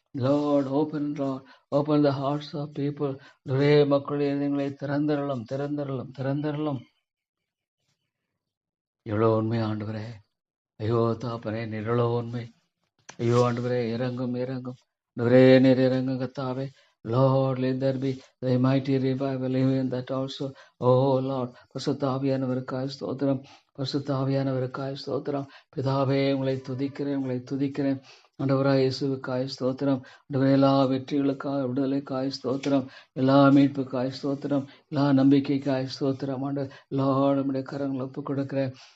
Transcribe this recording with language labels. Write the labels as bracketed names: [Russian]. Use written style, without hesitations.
[English] Lord open the hearts of people. [Tamil] ஒரே மக்களுடைய இதயங்களை திறந்தரலும். எவ்வளோ உண்மை ஆண்டவரே. ஐயோ தாப்பனே, நீர் எவ்வளோ உண்மை. ஐயோ ஆண்டவரே, இறங்கும் ஆண்டவரே, நீர் இறங்கும் கர்த்தாவே. [English] Lord, let there be thy mighty revival even that also. [Tamil] Oh Lord, பரிசுத்த ஆவியானவருக்காய் ஸ்தோத்திரம். பரிசுத்த ஆவியானவருக்காய் ஸ்தோத்திரம். பிதாவே, உங்களை துதிக்கிறேன். ஆண்டவராய் இயேசுவுக்காய் ஸ்தோத்திரம். ஆண்டவரே, எல்லா வெற்றிகளுக்காய், விடுதலைக்காய் ஸ்தோத்திரம். எல்லா மீட்புக்காய் ஸ்தோத்திரம். எல்லா நம்பிக்கைக்காய் ஸ்தோத்திரம். ஆண்டவர் லார்ட், நம்முடைய கரங்களை ஒப்புக் கொடுக்கிறேன்.